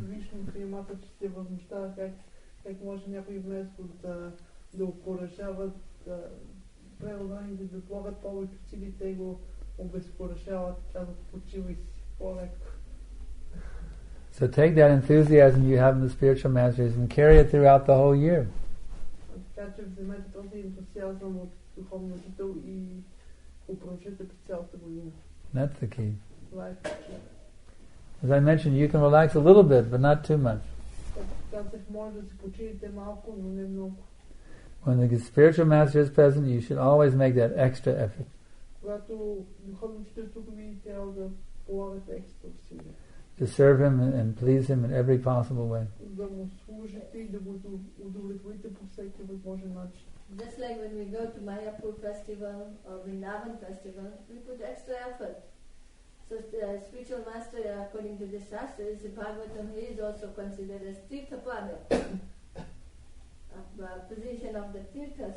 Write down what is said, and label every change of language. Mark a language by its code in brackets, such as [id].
[bg] Вишну приемата, че се възмущава как може някой вместо да окоръжават преводаните да полагат повече усилия, те го обезкуражават, казват почивай си по-леко. [en] So take that enthusiasm you have in the spiritual masters and carry it throughout the whole year. [bg] Така че вземете този ентусиазъм от духовния учител и го продължете през цялата година. [en] That's the key. [bg] Това е причина. [en] As I mentioned, you can relax a little bit, but not too much. [bg] Казах, може да се почините малко, но не много. [en] When the spiritual master is present, you should always make that extra effort. [bg] Когато духовният учител тук ви трябва да полагате екстра усилия. [en] To serve him and please him in every possible way. [bg] Да му служите и да го удовлетворите по всеки възможен начин. [en] Just like when we go to Mayapur festival or Vrindavan festival, we put extra effort. So the spiritual master, according to the Shastras, the Bhagavatam, he is also considered as Tirthapada, position of the Tirtha.